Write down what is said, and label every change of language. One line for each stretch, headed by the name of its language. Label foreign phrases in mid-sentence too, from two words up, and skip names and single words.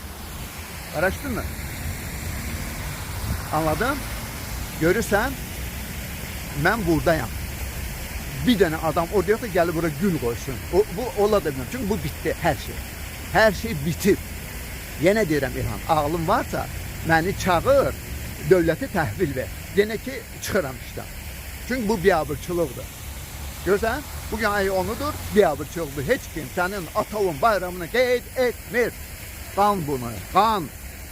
Turkish: Araşdın mı? Anladın? Görürsən, ben buradayım. Bir tane adam oraya da gelip buraya gül koysun. Bu ola da bilmem. Çünkü bu bitti her şey. Her şey bitip.
Azerbaijani: Yine deyirəm İlham, ağlım varsa
Turkish: beni çağır,
Azerbaijani: dövləti təhvil ver. Yine ki çıxıram işdən. Çünkü bu biabırçılıqdır. Görürsən, bugün ayı 10'udur, biabırçılıqdır. Heç kim senin Atovun bayramını qeyd etmir. Qan bunu, qan.